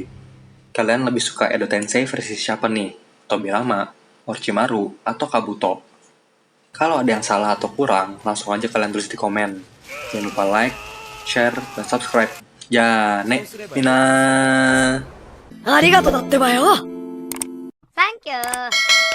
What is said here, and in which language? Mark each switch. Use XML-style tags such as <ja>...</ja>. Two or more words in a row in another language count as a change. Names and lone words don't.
<id>Kalian lebih suka Edo Tensei versi siapa nih? Tobirama, Orochimaru, atau Kabuto? Kalau ada yang salah atau kurang, langsung aja kalian tulis di komen. Jangan lupa like, share, dan subscribe. Ya, nek, mina.</id> <ja>ありがとうだってばよ。サンキュー。</ja>